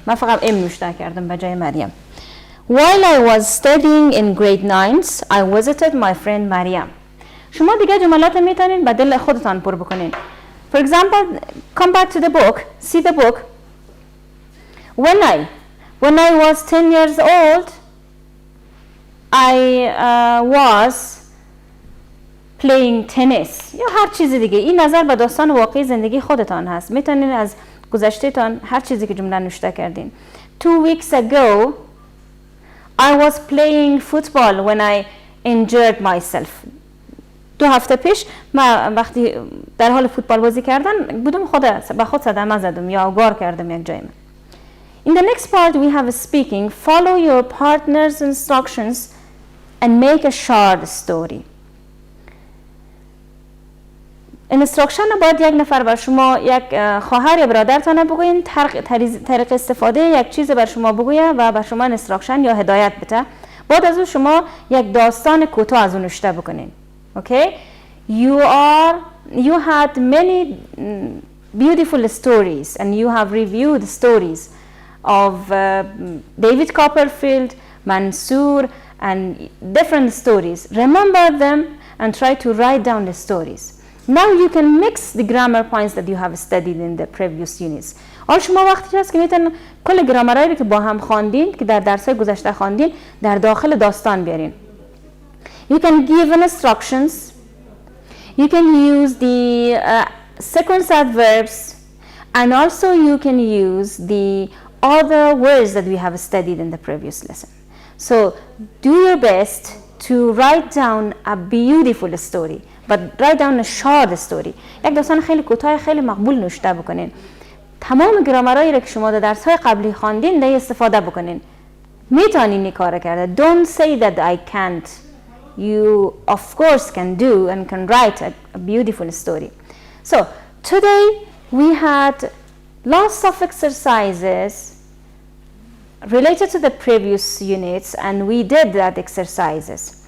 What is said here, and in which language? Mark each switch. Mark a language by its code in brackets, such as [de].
[fa] من فقط M نوشته کردم به جای مریم. [en] While I was studying in grade 9, I visited my friend Maryam. [fa] شما دیگه جملات میتونین به دل خودتان پر بکنین. [en] For example, come back to the book, see the book. When I was 10 years old, I was playing tennis. [fa] یا هر چیز دیگه. این نظر به داستان واقعی زندگی خودتان هست. میتونین از گذشته تان هر چیزی که جمله نوشته کردین. [en] 2 weeks ago, I was playing football when I injured myself. [fa] 2 هفته پیش من وقتی در حال فوتبال بازی کردن بودم به خود صدمه زدم یا اوگار کردم یک جای من. [en] In the next part we have speaking. Follow your partner's instructions and make a short story. [fa] instruction باید یک نفر بر شما یک خواهر یا برادرتان بگوین طریق استفاده یک چیز بر شما بگویه و بر شما instruction یا هدایت بده. بعد از اون شما یک داستان کوتاه از اون نوشته بکنین. [en] Okay? You had many beautiful stories and you have reviewed stories of David Copperfield, Mansour and different stories. Remember them and try to write down the stories. Now you can mix the grammar points that you have studied in the previous units. [fa] حالا شما وقتی هست که میتونن کل گرامرهایی که با هم خواندین که در درس‌های گذشته خواندین در داخل داستان بیارین. [en] You can give instructions. You can use the sequence adverbs and also you can use the other words that we have studied in the previous lesson. So do your best to write down a beautiful story. But write down a short story. [fa] یک داستان خیلی کوتاه خیلی مقبول نوشته بکنین. تمام گرامرهایی را که شما در درس‌های قبلی خواندین دی استفاده بکنین. میتونین این کارو کرده. [en] Don't say that I can't. You of course can do and can write a beautiful story. So today we had lots of exercises related to the previous units and we did that exercises.